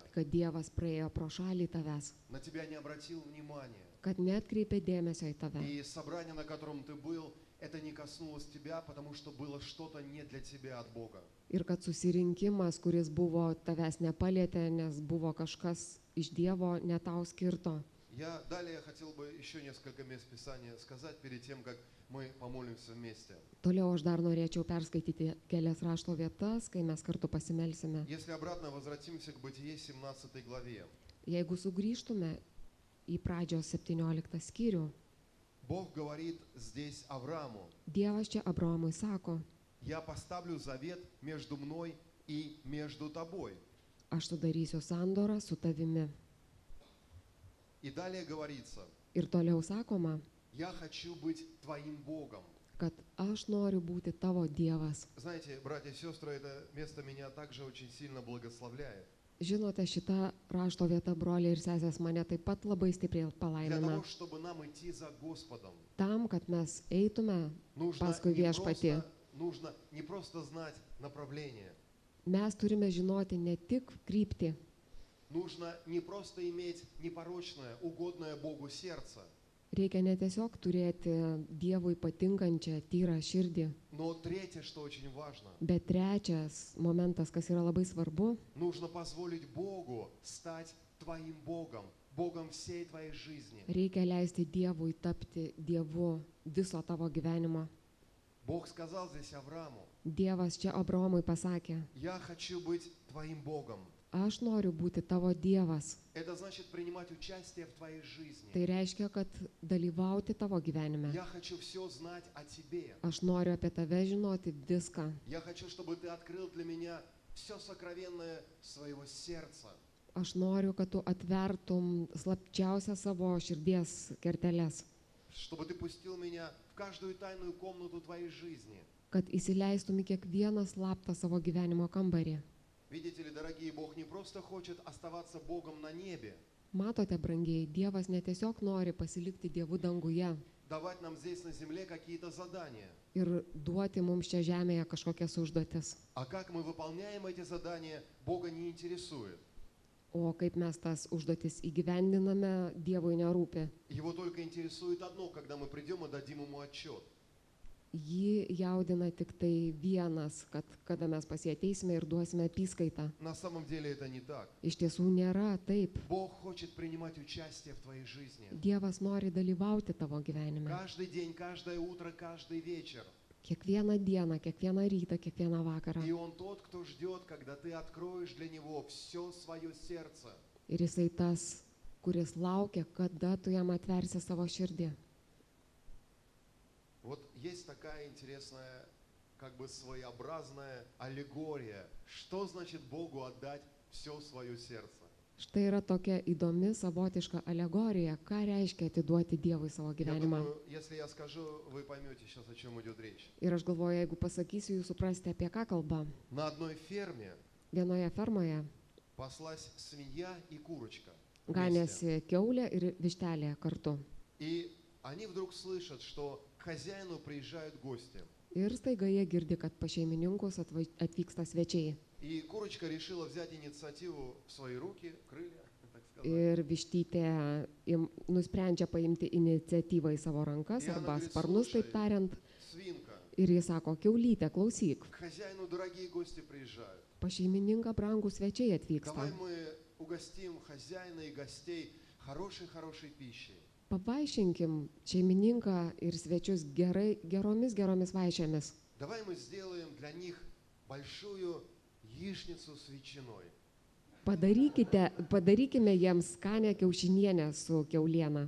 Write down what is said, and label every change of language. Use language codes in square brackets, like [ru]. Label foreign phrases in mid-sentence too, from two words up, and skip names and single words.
[lt] kad Dievas praėjo pro šalį tavęs, [ru] на тебя не обратил внимания. [lt] kad netkreipė dėmesio į tave. [ru] И собрание, на котором ты был, это не коснулось тебя, потому что было что-то не для тебя от Бога. [lt] Ir kad susirinkimas, kuris buvo tavęs nepalėtė, nes buvo kažkas iš Dievo ne tau skirto. [ru] Я далее хотел бы еще несколько мест Писания сказать перед тем, как мы помолимся вместе. [lt] Toliau aš dar norėčiau perskaityti kelias rašto vietas, kai mes kartu pasimelsime. [ru] Если обратно возвратимся к Бытие 17 главе, [lt] Jeigu sugrįžtume į pradžios 17 skyrių, [ru] Бог говорит здесь Аврааму: [lt] Dievas čia Abraomui sako, [ru] я поставлю завет между мной и между тобой. [lt] aš sudarysiu sandorą su tavimi. [ru] И далее говорится: [lt] Ir toliau sakoma, [ru] я хочу быть твоим Богом. [lt] kad aš noriu būti tavo Dievas. [ru] Знаете, братья и сестры, это место меня также очень сильно благословляет. [lt] Žinote, šita rašto vieta, broliai ir sesės, mane taip pat labai stipriai [ru] Для [lt] palaimina. [ru] того, чтобы нам идти за Господом, [lt] Tam, kad mes eitume [ru] нужно [lt] paskui viešpatį, [ru] не просто знать направление, [lt] mes turime žinoti ne tik kryptį, [ru] нужно не просто иметь непорочное, угодное Богу сердце, [lt] reikia ne tiesiog turėti Dievui patinkančią, tyrą širdį, [ru] но третье, что очень важно, [lt] bet trečias momentas, kas yra labai svarbu, [ru] нужно позволить Богу стать твоим Богом, Богом всей твоей жизни. [lt] reikia leisti Dievui tapti Dievu viso tavo gyvenimo. [ru] Бог сказал здесь Аврааму: [lt] Dievas čia Abraomui pasakė, [ru] я хочу быть твоим Богом. [lt] aš noriu būti tavo Dievas. [ru] Это значит принимать участие в твоей жизни. [lt] Tai reiškia, kad dalyvauti tavo gyvenime. [ru] Я хочу все знать о тебе. [lt] Aš noriu apie tave žinoti viską. [ru] Я хочу, чтобы ты открыл для меня все сокровенное своего сердца. [lt] Aš noriu, kad tu atvertum slapčiausią savo širdies kerteles, [ru] Чтобы ты пустил меня в каждую тайную комнату твоей жизни. [lt] kad įsileistum į kiekvieną slaptą savo gyvenimo kambarį. [ru] Видите ли, дорогие, Бог не просто хочет оставаться Богом на небе, [lt] Matote, brangiai, Dievas ne tiesiog nori pasilikti Dievu danguje [ru] давать нам здесь на земле какие-то задания. [lt] ir duoti mums čia žemėje kažkokias užduotis. [ru] А как мы выполняем эти задания, Бога не интересует. [lt] O kaip mes tas užduotis įgyvendiname, Dievui nerūpi. [ru] Его только интересует одно, когда мы придем и дадим ему отчет. [lt] Jį jaudina tik tai vienas, kad kada mes pas jį ateisime ir duosime apyskaitą. [ru] На самом деле это не так. [lt] Iš tiesų nėra taip. [ru] Бог хочет принимать участие в твоей жизни. [lt] Dievas nori dalyvauti tavo gyvenime. [ru] Каждый день, каждое утро, каждый вечер. [lt] Kiekvieną dieną, kiekvieną rytą, kiekvieną vakarą. [ru] И Он тот, кто ждет, когда ты откроешь для Него все свое сердце. [lt] Ir jisai tas, kuris laukia, kada tu jam atversi savo širdį. [ru] Вот есть такая интересная, как бы своеобразная аллегория. Что значит Богу отдать все свое сердце? [lt] Štai yra tokia įdomi, savotiška alegorija, ką reiškia atiduoti Dievui savo [ru] Я [lt] gyvenimą. [ru] думаю, если я скажу, вы поймете сейчас, о чем идет речь. [lt] Ir aš galvoju, jeigu pasakysiu, jūs suprasite, apie ką kalba. [ru] На одной ферме [lt] Vienoje fermoje [ru] паслась свинья и курочка. вместе. [lt] ganėsi kiaulė ir vištelė kartu. [ru] И они вдруг слышат, что к хозяину приезжают гости. [lt] Ir staiga jie girdi, kad pas šeimininkus atvyksta svečiai. [ru] И курочка решила взять инициативу в свои руки, крылья, так сказать. [lt] Ir vištytė nusprendžia paimti iniciatyvą į savo rankas Ir arba [ru] говорит, [lt] sparnus, taip [ru] "Слушай, [lt] tariant. [ru] Свинка, [lt] Ir jis sako, kiaulytė, klausyk, [ru] к хозяину дорогие гости приезжают. [lt] pas šeimininką brangų svečiai atvyksta. [ru] Давай мы угостим хозяина и гостей хорошей пищей. [lt] Pavaišinkim šeimininką ir svečius geromis vaišėmis. [ru] Давай мы сделаем для них большую яичницу с ветчиной. [lt] Padarykime jiems skanę kiaušinienę su kiauliena.